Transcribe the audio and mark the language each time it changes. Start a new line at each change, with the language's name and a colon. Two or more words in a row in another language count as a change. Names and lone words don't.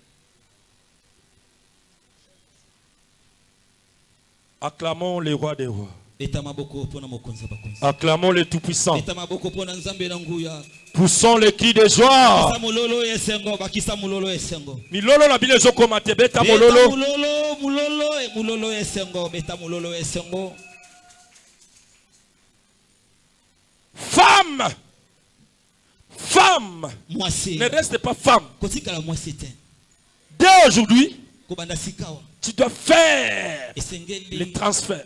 French: Acclamons les rois des rois. Acclamons les tout-puissants. Poussons les cris de joie.
Lingala: Milolo la bile zo komate beta mololo.
French: Femme. Femme. Ne reste pas femme. Dès aujourd'hui, tu dois faire le transfert.